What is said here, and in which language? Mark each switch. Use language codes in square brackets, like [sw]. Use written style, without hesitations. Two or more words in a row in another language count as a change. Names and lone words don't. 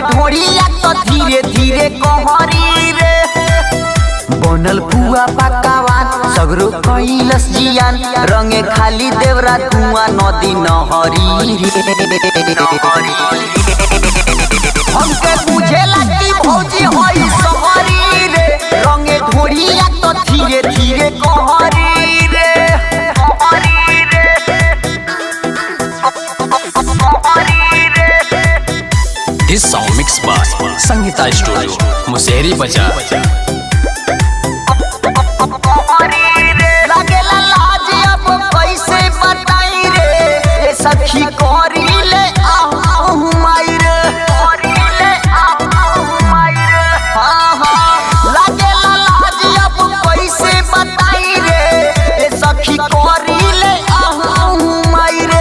[bho] ढोड़िया तो धीरे धीरे कहरी रे। बनल पुआ पकावान सगरो कैलस जियान, रंगे खाली देवरा धुआं नदी नहरी रे। हमके बुझेला कि भौजी होई सहरी रे, रंगे ढोड़िया तो धीरे धीरे कहरी रे। [en] This song mixed by Sangeeta Studio, मुसेरी बाजार। [bho] लागेला लाज अब कैसे बताई रे, सखी करी ले आहू माई रे। हाँ हाँ लागेला लाज अब कैसे बताई रे, सखी करी ले आहू माई रे।